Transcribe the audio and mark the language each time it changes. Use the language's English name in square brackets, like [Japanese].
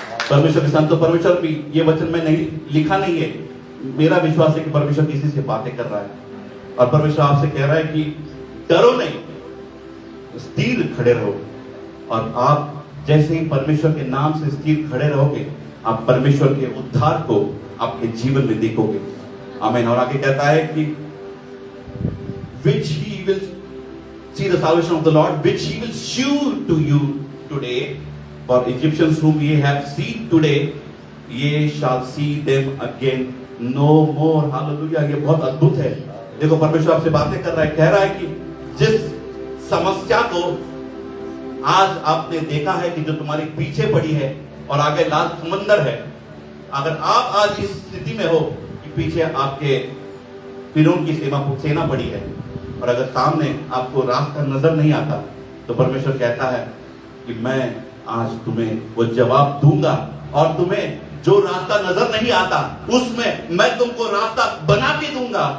[Hindi] परमेश्वर के संत, परमेश्वर भी ये वचन में नहीं लिखा नहीं है, मेरा विश्वास है कि परमेश्वर किसी से बातें कर रहा है और परमेश्वर आपसे कह रहा है कि डरो नहीं, स्थिर खड़े रहो। और आप जैसे ही परमेश्वर के नाम से स्थिर खड़े रहोगे, आप परमेश्वर के उद्धार को आपके जीवन में देखोगे। आमीन। और आगे कहता है कि [English] which he will see the salvation of the Lord, which he will shew to you today, for Egyptians whom ye have seen today, ye shall see them again no more। [Hindi] Hallelujah, ये बहुत अद्भुत है। देखो परमेश्वर आपसे बातें कर रहा है, कह रहा है कि जिस समस्या को आज आपने देखा है कि जो तुम्हारे पीछे पड़ी है और आगे लाल समंदर है, अगर आप आज इस स्थिति में हो कि पीछे आपके फिरौन की सेना पड़ी है और अगर सामने आपको रास्ता नजर नहीं आता, तो परमेश्वर कहता है कि मैं आज तुम्हें वो जवाब दूंगा और तुम्हें जो रास्ता नजर नहीं आता उसमें मैं तुमको रास्ता बना के दूंगा।